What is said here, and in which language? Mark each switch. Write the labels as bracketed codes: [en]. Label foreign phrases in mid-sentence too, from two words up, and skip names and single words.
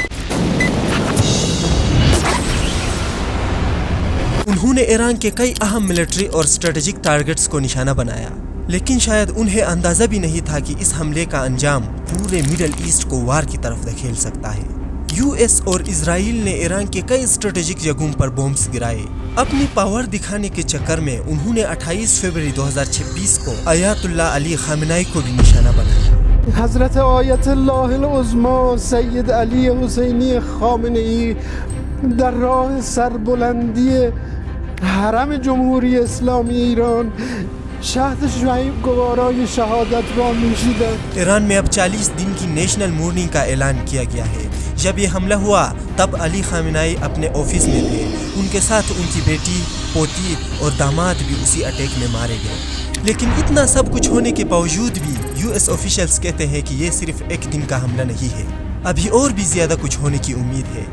[ur] انہوں نے ایران کے کئی اہم ملٹری اور [en] strategic targets [ur] کو نشانہ بنایا، لیکن شاید انہیں اندازہ بھی نہیں تھا کہ اس حملے کا انجام پورے مڈل ایسٹ کو وار کی طرف دھکیل سکتا ہے۔ یو ایس اور اسرائیل نے ایران کے کئی اسٹریٹجک جگہوں پر بمبس گرائے۔ اپنی پاور دکھانے کے چکر میں انہوں نے 28 فروری 2026 کو آیت اللہ علی خامنائی کو بھی نشانہ بنایا۔ [fa] حضرت آیت اللہ العظمی سید علی حسینی خامنه‌ای در راه سربلندی حرم جمهوری اسلامی ایران شهد شعیب گوارای شهادت را نوشیدند۔ [ur] ایران میں اب 40 دن کی [en] national mourning [ur] کا اعلان کیا گیا ہے۔ جب یہ حملہ ہوا تب علی خامنائی اپنے آفس میں تھے، ان کے ساتھ ان کی بیٹی، پوتی اور داماد بھی اسی اٹیک میں مارے گئے۔ لیکن اتنا سب کچھ ہونے کے باوجود بھی [en] US officials [ur] کہتے ہیں کہ یہ صرف ایک دن کا حملہ نہیں ہے، ابھی اور بھی زیادہ کچھ ہونے کی امید ہے۔